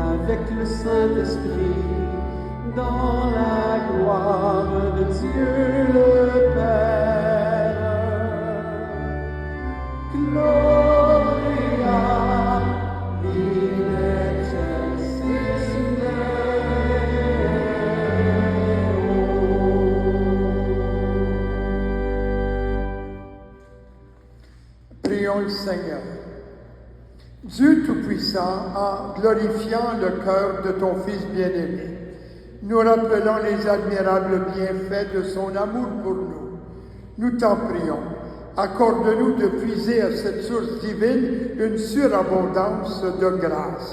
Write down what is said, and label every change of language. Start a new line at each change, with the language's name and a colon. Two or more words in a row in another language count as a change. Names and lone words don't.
French: avec le Saint-Esprit, dans la gloire de Dieu le Père.
Latin: Gloria in excelsis Deo.
French: Prions le Seigneur. Dieu Tout-Puissant, en glorifiant le cœur de ton Fils bien-aimé, nous rappelons les admirables bienfaits de son amour pour nous. Nous t'en prions. Accorde-nous de puiser à cette source divine une surabondance de grâce.